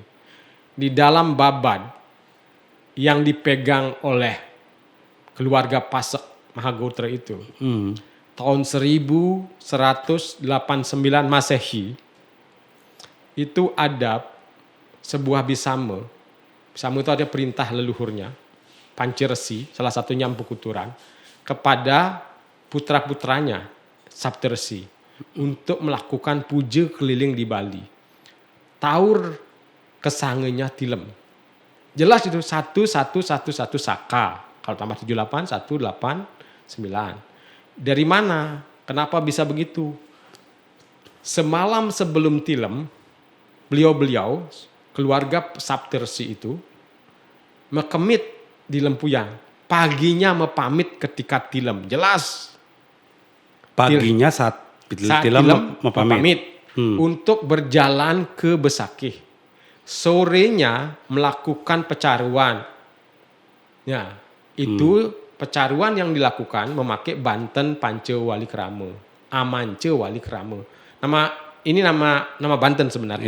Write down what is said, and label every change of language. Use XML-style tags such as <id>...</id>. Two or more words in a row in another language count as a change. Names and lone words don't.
<id>Di dalam babad yang dipegang oleh keluarga Pasek Mahagotra itu, tahun 1189 Masehi, itu ada sebuah bisama. Bisama itu ada perintah leluhurnya, Panci Resi, salah satunya Empu Kuturan, kepada putra-putranya, Sabti Resi, untuk melakukan puja keliling di Bali. Taur kesangenya tilem. Jelas itu 1111 Saka. Kalau tambah 78, 189. Dari mana? Kenapa bisa begitu? Semalam sebelum tilem, beliau-beliau, keluarga Sabti Resi itu, mekemit di Lempuyang. Paginya mepamit ketika tilem. Jelas. Paginya saat tilem mepamit. Untuk berjalan ke Besakih. Sorenya melakukan pecaruan. Ya, itu pecaruan yang dilakukan memakai Banten Pance Wali Krama, Amance Wali Krama. Nama Banten sebenarnya.</id>